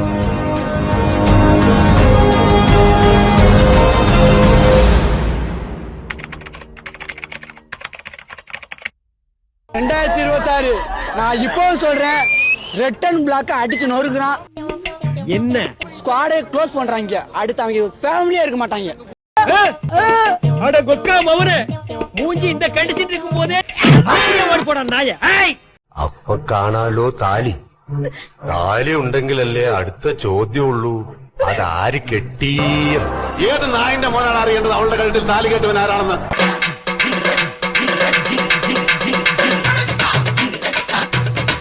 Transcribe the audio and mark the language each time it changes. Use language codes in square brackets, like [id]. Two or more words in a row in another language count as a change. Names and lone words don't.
[ta] நான் இப்போ சொல்றேன், [en] red and black [ta] அடிச்சு நொறுக்குறான், என்ன [en] squad close [ta] பண்றாங்க. அடுத்து அவங்க ஃபேமிலியா இருக்க மாட்டாங்க. அட கொக்கா மவனே, மூஞ்சி இந்த கடிச்சிட்டு இருக்கும் போதே ஓடி போடா நாய. [ml] അപ്പൊ കാണാലോ താലി. താലി ഉണ്ടെങ്കിലല്ലേ അടുത്ത ചോദ്യമുള്ളൂ, അതാര് കെട്ടി. ഏത് നായന്റെ മോനാണ് അറിയേണ്ടത് അവളുടെ കഴുത്തിൽ താലി കെട്ടുവൻ ആരാണെന്ന്?